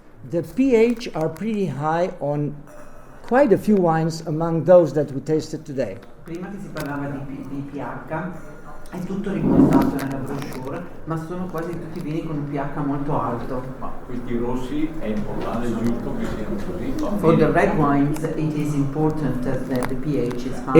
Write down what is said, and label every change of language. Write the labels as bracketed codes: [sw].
[en] The pH are pretty high on quite a few wines among those that we tasted today. [it] Prima che si parlava di pH, è tutto riportato nella brochure, ma sono quasi tutti vini con un pH molto alto. Ma questi rossi è importante, giusto che siano così. [en] For the red wines, it is important that the pH is high.